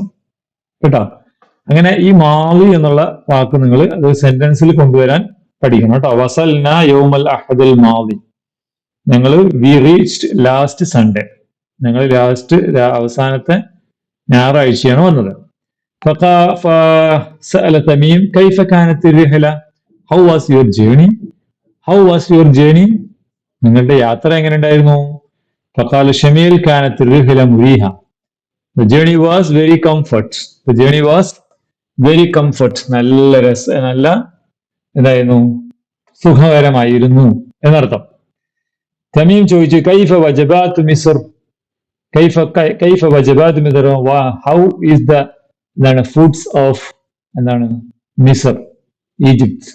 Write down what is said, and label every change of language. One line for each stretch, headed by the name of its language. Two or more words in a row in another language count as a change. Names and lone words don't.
Malayalam: കേട്ടോ. അങ്ങനെ ഈ മാലി എന്നുള്ള വാക്ക് നിങ്ങൾ അത് സെന്റൻസിൽ കൊണ്ടുവരാൻ പഠിക്കണം കേട്ടോ.
Arabic: وصلنا يوم الأحد الماضي,
Malayalam: ഞങ്ങൾ
English: we reached last Sunday,
Malayalam: ഞങ്ങൾ അവസാനത്തെ ഞായറാഴ്ചയാണ് വന്നത്.
Arabic: فسأل تميم كيف كانت الرحلة?
English: How was your journey?
Malayalam: നിങ്ങളുടെ യാത്ര എങ്ങനെ ഉണ്ടായിരുന്നു?
Arabic: فقال شميل كانت الرحلة مريحة.
English: The journey was very comfort.
Malayalam: നല്ല എന്തായിരുന്നു, സുഖകരമായിരുന്നു എന്നർത്ഥം. തമീം ചോദിച്ചു
Arabic: كيف وجبات مصر, كيف وجبات مصر,
English: how is the foods of Misr,
Malayalam: ഈജിപ്ത്.